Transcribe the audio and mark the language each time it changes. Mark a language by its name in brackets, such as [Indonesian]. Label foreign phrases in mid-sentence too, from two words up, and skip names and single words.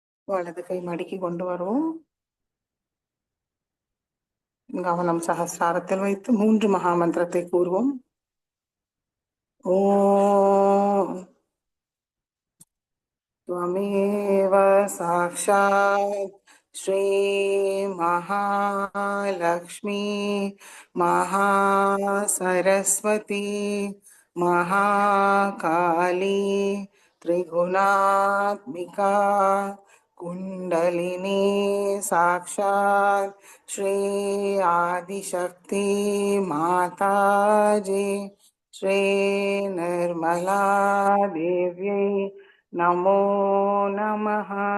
[Tamil] வலது கை மடக்கி கொண்டு வருவோம். கவனம் சகஸ்ராரத்தில் வைத்து 3 மகா மந்திரத்தை கூறுவோம். [Sanskrit] ஓம் त्वमेव साक्षात् श्री महालक्ष्मी महासरस्वती महाकाली त्रिगुणात्मिका कुंडलिनी साक्षात् श्री आदिशक्ति माताजी श्री निर्मला देव्यै नमो नमः।